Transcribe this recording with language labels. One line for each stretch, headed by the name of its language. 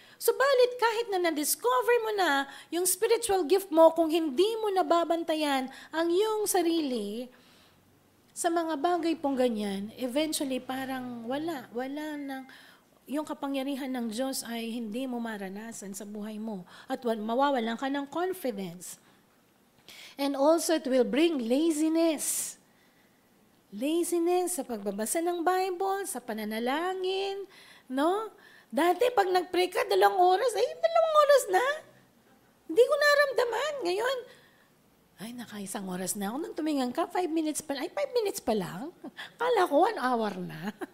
Filipino: Subalit kahit na na-discover mo na yung spiritual gift mo, kung hindi mo nababantayan ang iyong sarili sa mga bagay pong ganyan, eventually parang wala nang yung kapangyarihan ng Diyos ay hindi mo maranasan sa buhay mo at mawawalan ka ng confidence.
English: And also it will bring laziness.
Filipino: Laziness sa pagbabasa ng Bible, sa pananalangin, no? Dati pag nag-pray ka, 2 oras, 2 oras na. Hindi ko naramdaman. Ngayon, naka-1 oras na ako. Nang tumingan ka, 5 minutes pa lang. 5 minutes pa lang? Kala ko 1 hour na.